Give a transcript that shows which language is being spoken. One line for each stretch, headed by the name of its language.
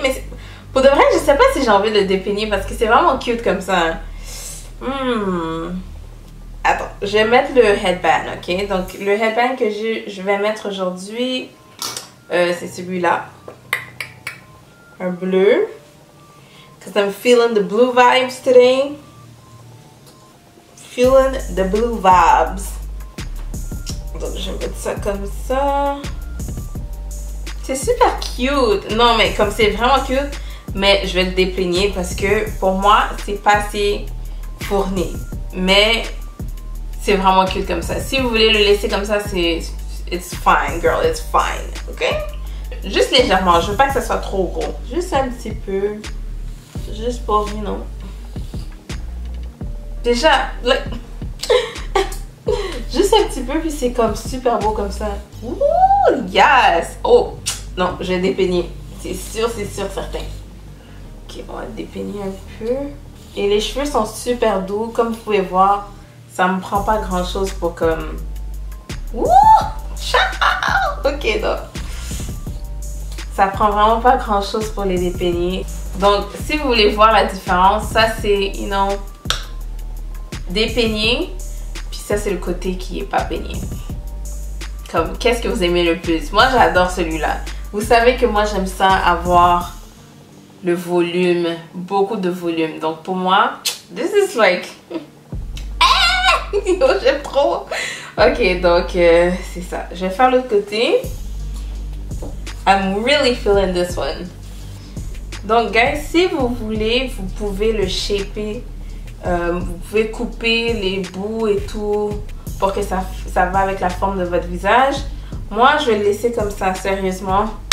French: Mais pour de vrai, je sais pas si j'ai envie de le dépeigner parce que c'est vraiment cute comme ça. Attends, je vais mettre le headband, ok? Donc le headband que je vais mettre aujourd'hui, c'est celui-là. Un bleu.
English: Because I'm feeling the blue vibes today. Feeling the blue vibes.
French: Donc je vais mettre ça comme ça. C'est super cute. Non mais comme c'est vraiment cute. Mais je vais le dépeigner parce que pour moi c'est pas assez fourni. mais c'est vraiment cute comme ça. Si vous voulez le laisser comme ça, c'est...
English: It's fine, girl, it's fine, ok?
French: Juste légèrement, je veux pas que ça soit trop gros. Juste un petit peu. Juste pour,
English: you know.
French: Déjà,
English: like...
French: juste un petit peu, puis c'est comme super beau comme ça. Ouh, yes! Oh, non, je vais dépeigner. C'est sûr, certain. Ok, on va dépeigner un peu. Et les cheveux sont super doux. Comme vous pouvez voir, ça me prend pas grand chose pour comme... Ouh! Ok, donc. Ça prend vraiment pas grand chose pour les dépeigner. Donc, si vous voulez voir la différence, ça c'est,
English: you know,
French: dépeigné. Puis ça c'est le côté qui est pas peigné. Comme, qu'est-ce que vous aimez le plus? Moi, j'adore celui-là. Vous savez que moi, j'aime ça avoir le volume, beaucoup de volume. Donc, pour moi,
English: this is like...
French: j'aime trop. Ok, donc, c'est ça. Je vais faire l'autre côté.
English: I'm really feeling this one.
French: Donc, guys, si vous voulez, vous pouvez le shaper. Vous pouvez couper les bouts et tout pour que ça va avec la forme de votre visage. Moi, je vais le laisser comme ça, sérieusement.